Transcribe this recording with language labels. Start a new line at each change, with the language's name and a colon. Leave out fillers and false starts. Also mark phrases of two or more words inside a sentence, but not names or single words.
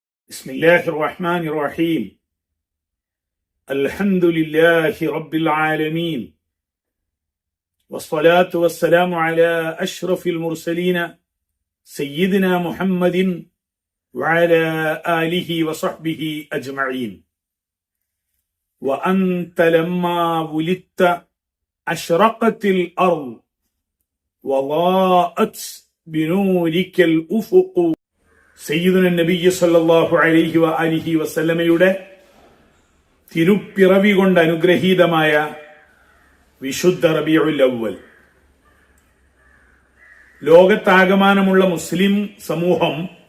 Arabic: بسم الله الرحمن الرحيم الحمد لله رب العالمين والصلاة والسلام على أشرف المرسلين سيدنا محمد وعلى آله وصحبه أجمعين وأنت لما ولدت أشرقت الأرض وضاءت بنورك الأفق سيدنا النبي صلى الله عليه وآله وسلم
Malayalam: തിരുപ്പിറവി കൊണ്ട് അനുഗ്രഹീതമായ വിശുദ്ധ റബീഉൽ അവ്വൽ ലോകത്താകമാനമുള്ള മുസ്ലിം സമൂഹം